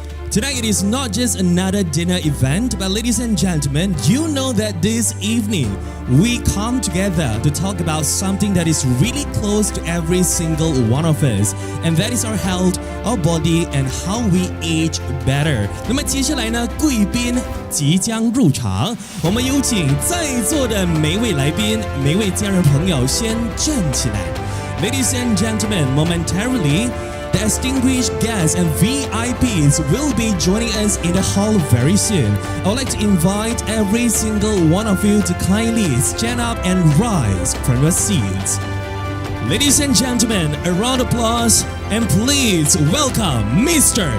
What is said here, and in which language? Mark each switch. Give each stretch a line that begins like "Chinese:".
English: Tonight it is not just another dinner event, but ladies and gentlemen, you know that this evening we come together to talk about something that is really close to every single one of us, and that is our health, our body, and how we age better.
Chinese: 那么接下来呢，贵宾即将入场，我们有请在座的每位来宾、每位家人朋友先站起来。
English: Ladies and gentlemen, momentarily.The distinguished guests and VIPs will be joining us in the hall very soon. I would like to invite every single one of you to kindly stand up and rise from your seats. Ladies and gentlemen, a round of applause and please welcome Mr.